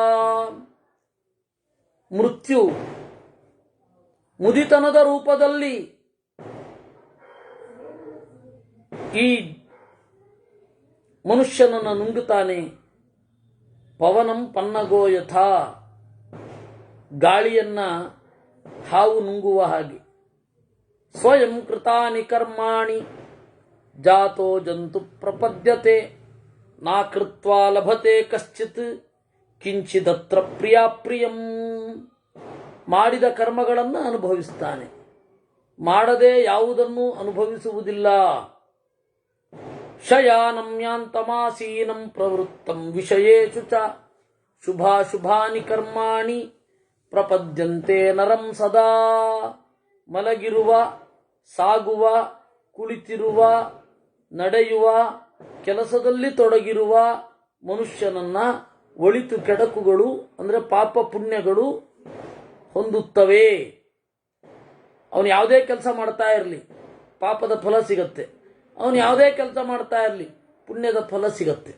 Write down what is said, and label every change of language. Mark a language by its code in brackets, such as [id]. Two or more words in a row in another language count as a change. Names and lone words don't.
[kn] ಮೃತ್ಯು ಮುದಿತನದ ರೂಪದಲ್ಲಿ ಈ ಮನುಷ್ಯನನ್ನು ನುಂಗುತ್ತಾನೆ. [sa] ಪವನಂ ಪನ್ನಗೋ ಯಥಾ, [kn] ಗಾಳಿಯನ್ನ ಹಾವು ನುಂಗುವ ಹಾಗೆ. [sa] ಸ್ವಯಂ ಕೃತಾನಿ ಕರ್ಮಾಣಿ ಜಾತೋ ಜಂತು ಪ್ರಪದ್ಯತೆ ನಾ ಕೃತ್ವಾ ಲಭತೆ ಕಶ್ಚಿತ್ ಕಿಂಚಿದತ್ರ ಪ್ರಿಯಾಪ್ರಿಯಂ. [kn] ಮಾಡಿದ ಕರ್ಮಗಳನ್ನು ಅನುಭವಿಸ್ತಾನೆ, ಮಾಡದೆ ಯಾವುದನ್ನು ಅನುಭವಿಸುವುದಿಲ್ಲ. [sa] ಶಯಾನಂ ಯಾಂತಮಾಸೀನಂ ಪ್ರವೃತ್ತಂ ವಿಷಯೇಷು ಚ ಶುಭಾಶುಭಾನಿ ಕರ್ಮಾಣಿ ಪ್ರಪದ್ಯಂತೆ ನರಂ ಸದಾ. [kn] ಮಲಗಿರುವ, ಸಾಗುವ, ಕುಳಿತಿರುವ, ನಡೆಯುವ, ಕೆಲಸದಲ್ಲಿ ತೊಡಗಿರುವ ಮನುಷ್ಯನನ್ನ ಒಳಿತು ಕೆಡಕುಗಳು ಅಂದರೆ ಪಾಪ ಪುಣ್ಯಗಳು ಹೊಂದುತ್ತವೆ. ಅವನು ಯಾವುದೇ ಕೆಲಸ ಮಾಡ್ತಾ ಇರಲಿ ಪಾಪದ ಫಲ ಸಿಗತ್ತೆ, ಅವನು ಯಾವುದೇ ಕೆಲಸ ಮಾಡ್ತಾ ಇರಲಿ ಪುಣ್ಯದ ಫಲ ಸಿಗತ್ತೆ.